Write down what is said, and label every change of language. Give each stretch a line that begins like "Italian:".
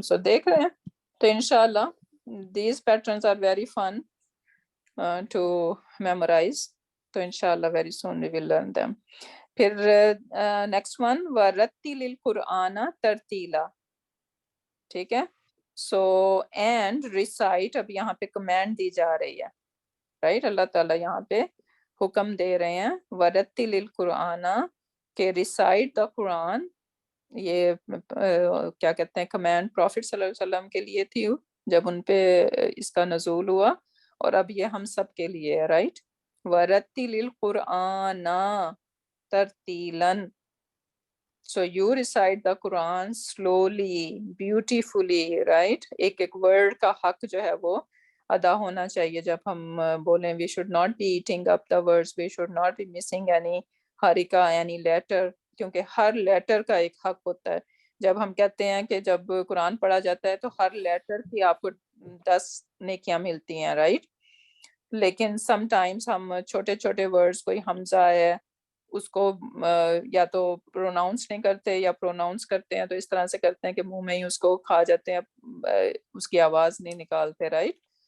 Hindi: सो देख रहे हैं, तो इंशाल्लाह
English: these patterns are very fun to memorize,
Hindi: तो इंशाल्लाह
English: very soon we will learn them.
Hindi: फिर नेक्स्ट वन,
Arabic: वरत्तिलिल कुरआना तरतीला,
Hindi: ठीक है। सो एंड रिसाइट, अब यहाँ पे कमांड दी जा रही है, राइट। अल्लाह ताला यहाँ पे हुक्म दे रहे हैं वरत्तिलिल कुरआना के
English: Recite the Quran.
Hindi: ये क्या कहते हैं, कमांड प्रॉफिट सल्लल्लाहु अलैहि वसल्लम के लिए थी जब उन पे इसका नज़ूल हुआ, और अब ये हम सब के लिए है, right.
Arabic: वरत्तिलिल कुरआना तरतीलन,
English: so you recite the Quran slowly, beautifully, right?
Hindi: एक एक वर्ड का हक जो है वो अदा होना चाहिए जब हम बोलें।
English: we should not be eating up the words, we should not be missing any harika, any letter,
Hindi: क्योंकि हर लेटर का एक हक होता है। जब हम कहते हैं कि जब कुरान पढ़ा जाता है तो हर लेटर की आपको 10 नेकियां मिलती हैं, राइट। लेकिन समटाइम्स हम छोटे छोटे वर्ड्स, कोई हमजा है उसको या तो प्रोनाउंस नहीं करते या प्रोनाउंस करते हैं तो इस तरह से करते हैं कि मुंह में ही उसको खा जाते हैं, उसकी आवाज नहीं निकालते, राइट।